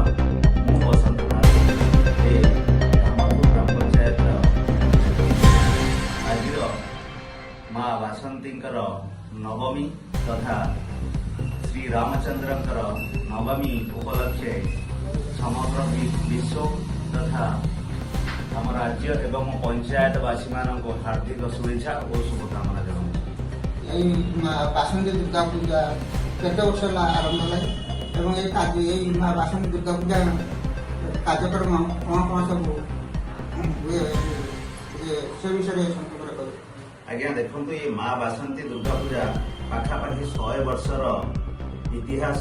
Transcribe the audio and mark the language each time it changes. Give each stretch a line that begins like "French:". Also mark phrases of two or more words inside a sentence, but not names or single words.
Odia: ମୁଁ ବସନ୍ତ ନାଥ, ଏ ଦାମୋଦର ଗ୍ରାମ ପଞ୍ଚାୟତର ଆଜିର ମା ବାସନ୍ତୀଙ୍କର ନବମୀ ତଥା ଶ୍ରୀରାମଚନ୍ଦ୍ରଙ୍କର ନବମୀ ଉପଲକ୍ଷେ ସମଗ୍ର ବିଶ୍ୱ ତଥା ଆମ ରାଜ୍ୟ ଏବଂ ପଞ୍ଚାୟତବାସୀମାନଙ୍କୁ ହାର୍ଦ୍ଦିକ ଶୁଭେଚ୍ଛା ଓ ଶୁଭକାମନା ଜଣାଉଛି। ଏଇ ବାସନ୍ତୀ ଦୁର୍ଗା ପୂଜା କେତେ ବର୍ଷ ହେଲା ଆରମ୍ଭ ହେଲାଣି ଏବଂ ଏଇ ବାସନ୍ତୀ ଦୁର୍ଗା ପୂଜା କାର୍ଯ୍ୟକ୍ରମ କ'ଣ କ'ଣ ସବୁ ହୁଏ ସେ ବିଷୟରେ ସଂକ୍ଷେପରେ କହିବେ। ଆଜ୍ଞା ଦେଖନ୍ତୁ, ଏ ମା ବାସନ୍ତୀ ଦୁର୍ଗା ପୂଜା ପାଖାପାଖି 100 ବର୍ଷର ଇତିହାସ।